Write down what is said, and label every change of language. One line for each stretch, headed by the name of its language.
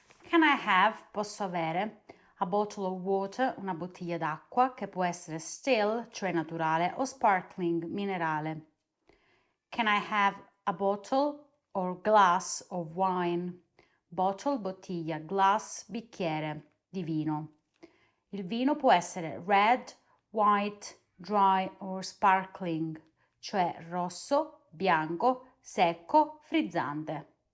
English: Can I have,
Italian: posso avere,
English: a bottle of water,
Italian: una bottiglia d'acqua, che può essere still, cioè naturale, o sparkling, minerale.
English: Can I have a bottle or glass of wine?
Italian: Bottle, bottiglia, glass, bicchiere di vino. Il vino può essere
English: red, white, dry or sparkling,
Italian: cioè rosso, bianco, secco, frizzante.